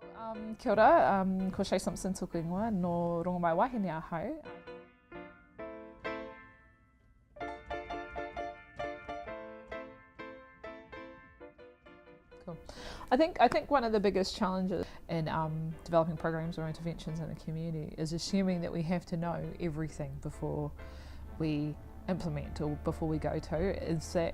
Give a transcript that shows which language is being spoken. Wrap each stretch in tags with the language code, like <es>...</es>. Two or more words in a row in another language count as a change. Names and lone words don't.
<mi>Kia ora, ko Chae Simpson tōku ingoa no rongo mai wahine a hau.</mi> <en>Cool. I think one of the biggest challenges in developing programs or interventions in the community is assuming that we have to know everything before we implement or before we go to.</en>